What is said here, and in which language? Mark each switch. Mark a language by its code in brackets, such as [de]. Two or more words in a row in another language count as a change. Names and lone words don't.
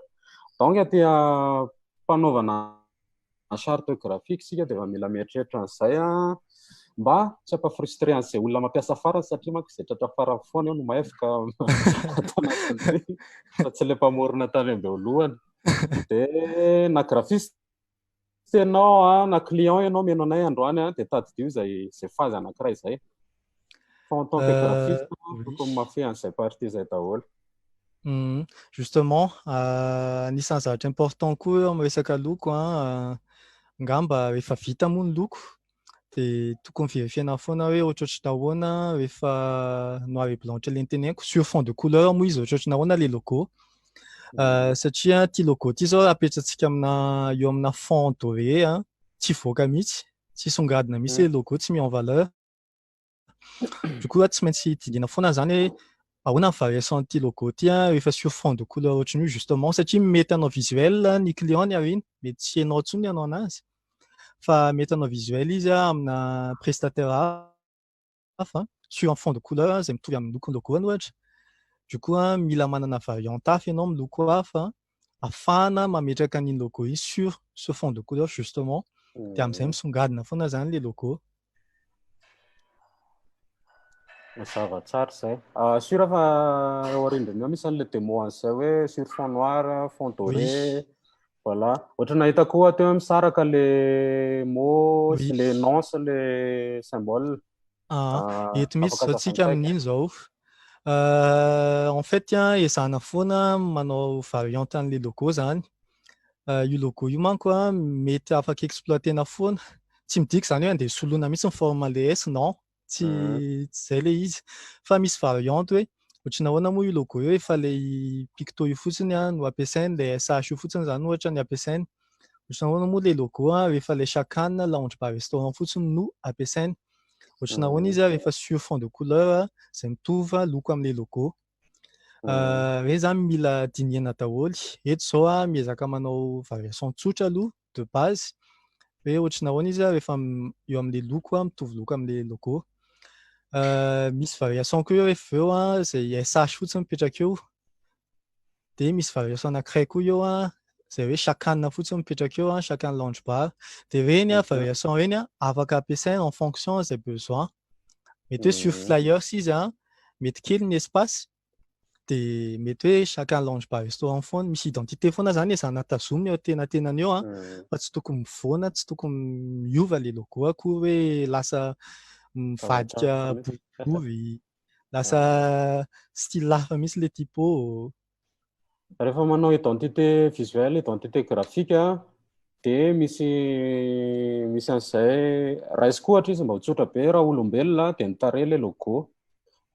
[mg] Donc aty fanaovana [fr] charte graphique [mg] sika dia efa mila mieritreritra an'izay mba tsy hampafrustrer an'izay olona mampiasa farany satria manko izay tratra farany foana eo no mahevoka fa tsy ilay mpamorona tany am-beolohany. Dia na graphiste ianao na client ianao meno anay androany dia tadidio izay fazy anankiray izay. Fa [fr] en tant que graphiste [mg] tokony mafy an'izay partie izay daholo. Justement, anisan'ny zavatra important koa eo amin'ny resaka loko ngamba rehefa vita moa ny loko dia tokony verifiena foana hoe ohatrohatry nahoana rehefa [fr] noir et blanc [mg] le teneniko [fr] sur fond de couleur [mg] moa izy ohatrohatry nahoana le logo. Satria ty logo ty zao apetrantsika eo amina [fr] fond doré [mg] tsy voaka mihitsy, tsy songadina mihitsy le logo tsy [fr] mis en valeur. [mg] Du coup tsy maintsy tidina foana zany hoe ahoana ny variation ty logo ty rehefa [fr] sur fond de couleur [mg] ohatran'io justement satria mety anao visuel ny client ny ariny mety tsy hainao intsony ianao anazy fa mety anao visuel izy amina prestataire hafa [fr] sur un fond de couleur [mg] izay mitovy amin'ny lokony logoany ohatra. Du coup mila manana variante hafa ianao amin'ny loko hafa afahana mametraka an'iny logo iny [fr] sur ce fond de couleur justement [mg] dia amin'izay misongadina foana zany le logo. Zava-tsara izay. Sur fa eo arindrina misy an'ilay démo an'izay hoe [fr] sur fond noir, fond doré. Voilà. [mg] Ohatra nahita koa teo misaraka le mot sy le nom sy le symbole. Eto misy zao tsika amin'iny zao. [fr] En fait [mg] ezahana foana manao variante an'le logo zany. Io logo io manko mety afaka exploitena foana. Tsy midika zany hoe andeha soloina mihitsy ny forme le S non. Tsy zay le izy fa misy variante hoe ohatry nahoana moa io logo io efa ilay picto io fotsiny no ampiasainy le SH io fotsiny zany ohatra ny ampiasainy. Ohatry nahoana moa le logo rehefa ilay chacun lounge bar restaurant fotsiny no ampiasainy. Ohatry nahoana izy rehefa sur fond de couleur izay mitovy loko amin'ilay logo. Ireny zany mila dinihana daholo. Eto zao miezaka manao variation tsotra aloha de base hoe ohatry nahoana izy rehefa eo amin'ilay loko mitovy loko amin'ilay logo. Misy variation koa eo rehefa eo izay SH fotsiny mipetraka eo dia misy variation anankiray koa eo izay hoe chacun fotsiny mipetraka eo chacun lounge bar dia ireny variation ireny afaka ampiasaina [fr] en fonction des besoins. [mg] Mety hoe [fr] sur flyers [mg] izy mety kely ny espace dia mety hoe chacun lounge bar restaurant foana misy identité foana zany ezahana tazomina eo an-tenatenany eo fa tsy tokony mivoana tsy tokony miova le logo akory hoe lasa mivadika boribory lasa style hafa mihitsy le typo. Rehefa manao [fr] identité visuelle, identité graphique [mg] dia misy an'izay raisiko ohatra izy mba ho tsotra be raha olombelona dia ny tarehy ilay logo.